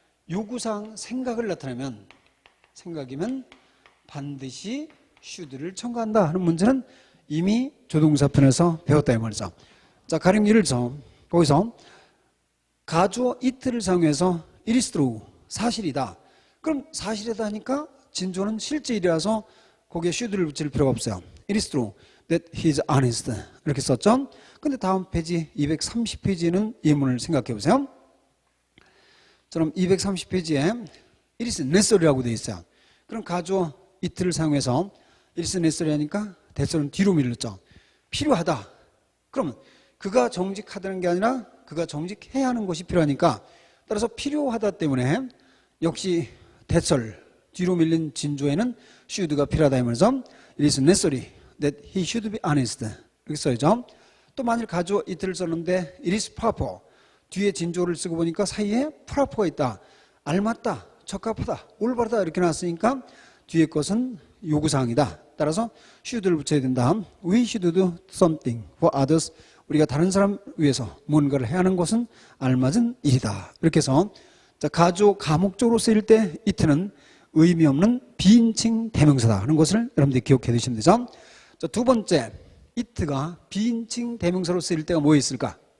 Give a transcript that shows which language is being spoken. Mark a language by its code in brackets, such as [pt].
[ko] 요구사항 생각을 나타내면 생각이면 반드시 should를 첨가한다 하는 문제는 이미 조동사편에서 배웠다 이 말이죠. 자, 가령 예를 들어서 거기서 가주어 it를 사용해서 [en] it is true [ko] 사실이다. 그럼 사실이다 하니까 진주어는 실제 일이라서 거기에 should를 붙일 필요가 없어요. [en] It is true that he is honest 이렇게 썼죠. [ko] 근데 다음 페이지 230페이지에는 예문을 생각해 보세요. 저는 230페이지에 [en] it is necessary [ko] 라고 되어 있어요. 그럼 가주어 it를 사용해서 [en] it is necessary [ko] 하니까 대설은 뒤로 밀렸죠. 필요하다. 그러면 그가 정직하다는 게 아니라 그가 정직해야 하는 것이 필요하니까 따라서 필요하다 때문에 역시 대설 뒤로 밀린 진주에는 should가 필요하다 하면서 [en] it is necessary that he should be honest [ko] 이렇게 써야죠. 또 만일 가주어 it를 썼는데 it is proper 뒤에 진주어를 쓰고 보니까 사이에 proper가 있다. 알맞다, 적합하다, 올바르다 이렇게 나왔으니까 뒤에 것은 요구사항이다. 따라서 should를 붙여야 된다. [en] We should do something for others. [ko] 우리가 다른 사람 위해서 뭔가를 해야 하는 것은 알맞은 일이다. 이렇게 해서 자, 가조 가목적으로 쓰일 때 it는 의미 없는 비인칭 대명사다 하는 것을 여러분들이 기억해 두시면 되죠. 자, 두 번째, it가 비인칭 대명사로 쓰일 때가 뭐에 있을까?